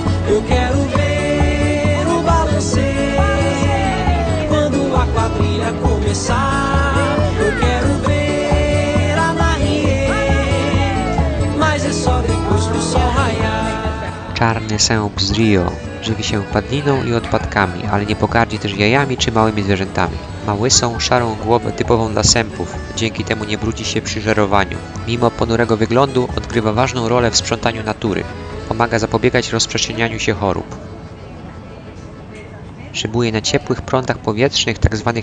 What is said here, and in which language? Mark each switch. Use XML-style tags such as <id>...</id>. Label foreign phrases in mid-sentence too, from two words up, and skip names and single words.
<pt>Eu quero ver o balanceio quando a quadrilha começar. Eu quero ver a Marie. Mas é só depois que o sol raiar.</pt> <pl>Czarny sęp z Rio żywi się padliną i odpadkami, ale nie pogardzi też jajami czy małymi zwierzętami. Ma łysą, szarą głowę typową dla sępów, dzięki temu nie brudzi się przy żerowaniu. Mimo ponurego wyglądu odgrywa ważną rolę w sprzątaniu natury. Pomaga zapobiegać rozprzestrzenianiu się chorób. Szybuje na ciepłych prądach powietrznych, tzw.</pl>